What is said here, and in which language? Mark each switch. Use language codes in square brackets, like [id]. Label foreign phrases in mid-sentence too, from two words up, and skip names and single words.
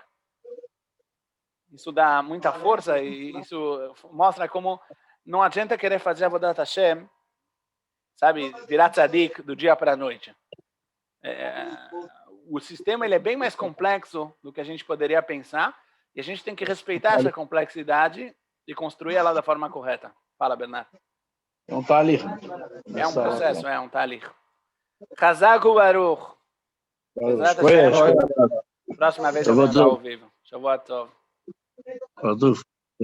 [pt] Isso dá muita força e isso mostra como não adianta querer fazer a [he] עבודת השם, [pt] sabe, virar tzadik do dia para a noite. O sistema ele é bem mais complexo do que a gente poderia pensar e a gente tem que respeitar essa complexidade e construir ela da forma correta. Fala, Bernardo. É um talir. É um processo, é um talir. [he] חזק ברוך. [pt] Próxima vez eu vou estar ao vivo. [he] שבועות טוב.